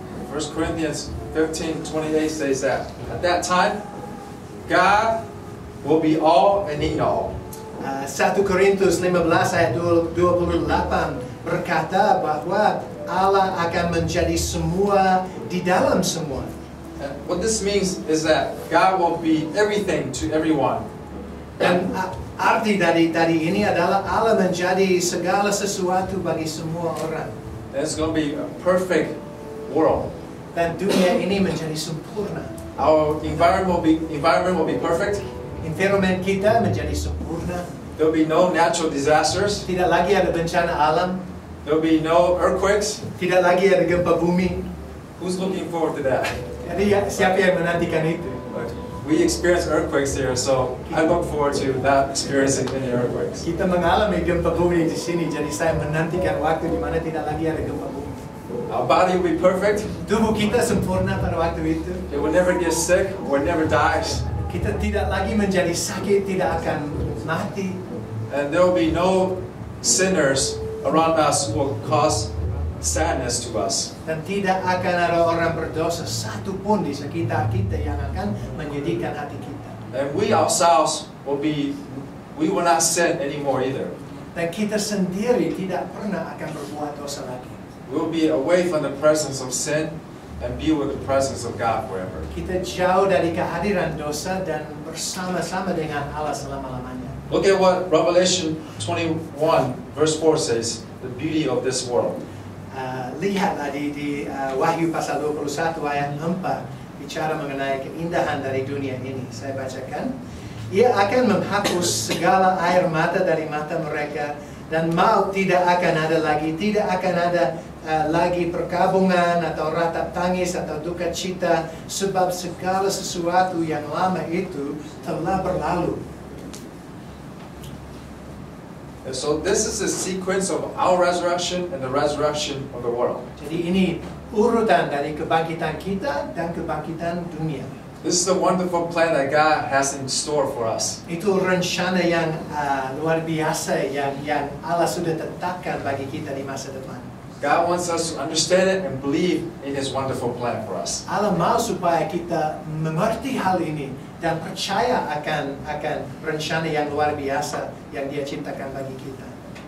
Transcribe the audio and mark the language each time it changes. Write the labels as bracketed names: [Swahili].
[English] 1 Corinthians 15:28 says that at that time God will be all and in all. [Indonesian] 1 Korintus 15 ayat 28 berkata bahwa Allah akan menjadi semua di dalam semua. [English] And what this means is that God will be everything to everyone. [Indonesian] Dan arti dari ini adalah Allah menjadi segala sesuatu bagi semua orang. [English] And it's going to be a perfect world. [Indonesian] Dan dunia ini menjadi sempurna. [English] Our environment will be perfect. [Indonesian] Environment kita menjadi sempurna. [English] There will be no natural disasters. [Indonesian] Tidak lagi ada bencana alam. [English] There will be no earthquakes. [Indonesian] Tidak lagi ada gempa bumi. [English] Who's looking forward to that? [Indonesian] Jadi siapa yang menantikan itu? [English] We experience earthquakes here, so I look forward to not experiencing any earthquakes. [Indonesian] Kita mengalami gempa bumi di sini, jadi saya menantikan waktu di mana tidak lagi ada gempa bumi. [English] Our body will be perfect. [Indonesian] Tubuh kita sempurna pada waktu itu. [English] It will never get sick or never dies. [Indonesian] Kita tidak lagi menjadi sakit, tidak akan mati. [English] And there will be no sinners around us who will cause sadness to us. [Indonesian] Dan tidak akan ada orang berdosa satu pun di sekitar kita yang akan menyedihkan hati kita. [English] And we ourselves we will not sin anymore either. [Indonesian] Dan kita sendiri tidak pernah akan berbuat dosa lagi. [English] We will be away from the presence of sin and be with the presence of God forever. [Indonesian] Kita jauh dari kehadiran dosa dan bersama-sama dengan Allah selama-lamanya. [English] Look at what Revelation 21 verse 4 says, the beauty of this world. [Indonesian] Lihatlah di Wahyu pasal 21 ayat 4 bicara mengenai keindahan dari dunia ini. Saya bacakan. Ia akan menghapus segala air mata dari mata mereka Dan maut tidak akan ada lagi, tidak akan ada lagi perkabungan atau ratap tangis atau duka cita, sebab segala sesuatu yang lama itu telah berlalu. [English] And so this is the sequence of our resurrection and the resurrection of the world. [Indonesian] Jadi ini urutan dari kebangkitan kita dan kebangkitan dunia. [English] This is the wonderful plan that God has in store for us. [Indonesian] Itu rencana yang luar biasa yang Allah sudah tetapkan bagi kita di masa depan. [English] God wants us to understand it and believe in His wonderful plan for us. [Indonesian] Allah mau supaya kita mengerti hal ini dan percaya akan rencana yang luar biasa yang Dia ciptakan bagi kita.